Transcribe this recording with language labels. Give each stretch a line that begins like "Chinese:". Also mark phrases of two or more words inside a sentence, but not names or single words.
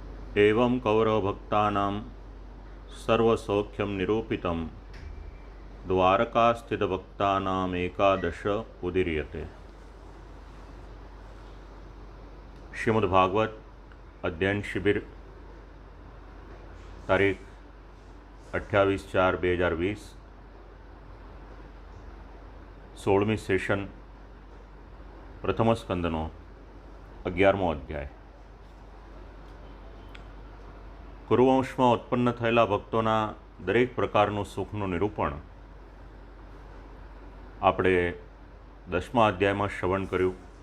Sanskrit: एवं कौरवभक्तानां सर्वसौख्यं निरूपितं द्वारकास्थितभक्तानाम् एकादश उदीर्यते।
Gujarati: શ્રીમદ્ભાગવત અધ્યયન શિબિર તારીખ 28/4/2020 16મી સેશન પ્રથમ સ્કંદનો 11મો અધ્યાય। કુરુવંશમાં ઉત્પન્ન થયેલા ભક્તોના દરેક પ્રકારનું સુખનું નિરૂપણ આપણે 10મા અધ્યાયમાં શ્રવણ કર્યું।